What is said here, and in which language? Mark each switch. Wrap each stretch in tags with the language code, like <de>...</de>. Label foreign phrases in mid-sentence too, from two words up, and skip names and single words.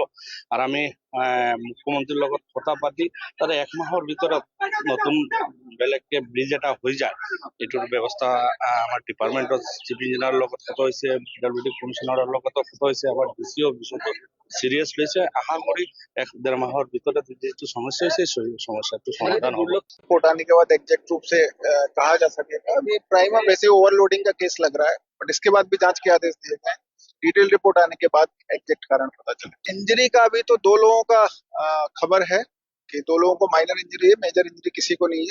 <as>আৰু আমি মুখ্যমন্ত্ৰীৰ লগত কথা পাতি তাৰে 1 মাহৰ ভিতৰত নতুন বেলেগকে ব্ৰিজ এটা হৈ যায়, এইটোৰ ব্যৱস্থা আমাৰ ডিপাৰ্টমেন্টৰ</as> <en>chief engineer</en> <as>লগত কথা হৈছে, PWD কমিশনাৰৰ লগত কথা হৈছে, আমাৰ DCO বিষয়টো সিরিয়াস লৈছে। আশা করি 1-1.5 মাহৰ ভিতৰত যেটো সমস্যা হৈছে সমস্যাটো সমাধান হ'ব।</as> <hi>रिपोर्ट आने के बाद एग्जैक्ट रूप से कहा जा सकेगा। अभी प्राइमा वैसे ओवरलोडिंग का केस लग रहा है, बट इसके बाद भी जांच के आदेश दिए गए। डिटेल रिपोर्ट आने के बाद एग्जैक्ट कारण पता चले। इंजरी का अभी तो 2 लोगों का खबर है कि 2 लोगों को</hi> <en>minor injury</en> <hi>है,</hi> <en>major injury</en> <hi>किसी को नहीं है।</hi>